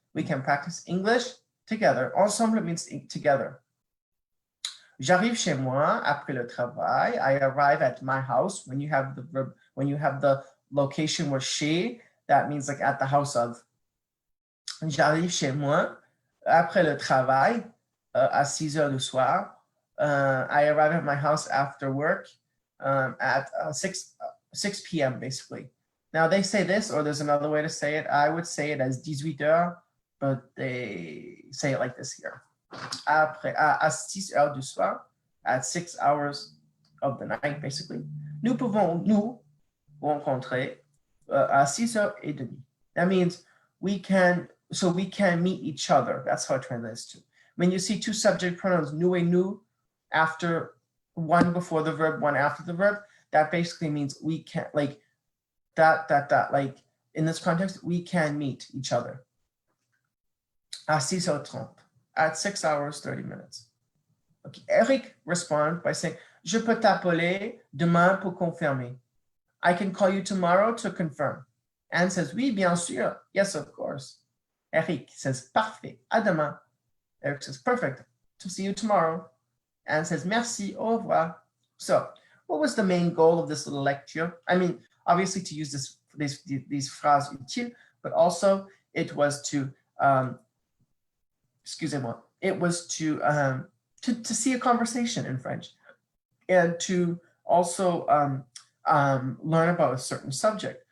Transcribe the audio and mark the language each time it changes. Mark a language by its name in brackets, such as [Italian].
[English] We can practice English together. Ensemble means together. [French] J'arrive chez moi après le travail. [English] I arrive at my house. When you have the verb, when you have the location where chez, that means like at the house of. [French] J'arrive chez moi après le travail à 6 heures du soir. [English] I arrive at my house after work at 6 p.m. basically. Now they say this, or there's another way to say it. I would say it as [French] 18 heures, [English] but they say it like this here. [French] Après, à 6 heures du soir, [English] at 6 hours of the night, basically. [French] Nous pouvons nous rencontrer à 6h30. [English] That means we can meet each other. That's how it translates to. When you see two subject pronouns, nous et nous, after one before the verb, one after the verb, that basically means we can, like, like in this context, we can meet each other. À 6h30, at 6 hours, 30 minutes. Okay. Eric responds by saying, [French] je peux t'appeler demain pour confirmer. [English] I can call you tomorrow to confirm. Anne says, [French] oui, bien sûr. [English] Yes, of course. Eric says, [French] parfait. À demain. [English] Eric says, perfect. To see you tomorrow. Anne says, [French] merci. Au revoir. [English] So, what was the main goal of this little lecture? I mean, obviously to use these [French] phrases utiles, [English] but also it was to, [French] excusez-moi, [English] it was to see a conversation in French and to also learn about a certain subject.